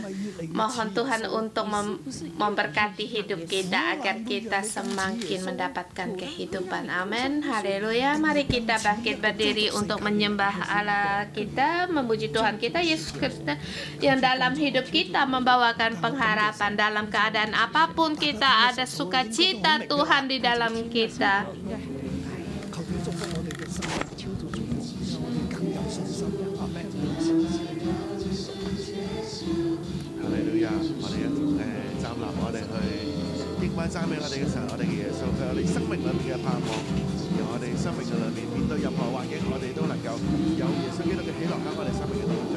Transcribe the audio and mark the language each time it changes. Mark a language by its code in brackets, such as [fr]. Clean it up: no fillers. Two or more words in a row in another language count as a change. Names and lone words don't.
[id] Mohon Tuhan untuk memberkati hidup kita agar kita semakin mendapatkan kehidupan. Amin. Haleluya. Mari kita bangkit berdiri untuk menyembah Allah kita, memuji Tuhan kita Yesus Kristus yang dalam hidup kita membawakan pengharapan. Dalam keadaan apapun kita ada sukacita Tuhan di dalam kita. Hallelujah！ [yue] 我哋一同站立，我哋去敬拜讚美我哋嘅神，我哋嘅耶穌，佢係我哋生命裏面嘅盼望。讓我哋生命嘅裏面面對任何環境，我哋都能夠有耶穌基督嘅喜樂喺我哋生命嘅當中。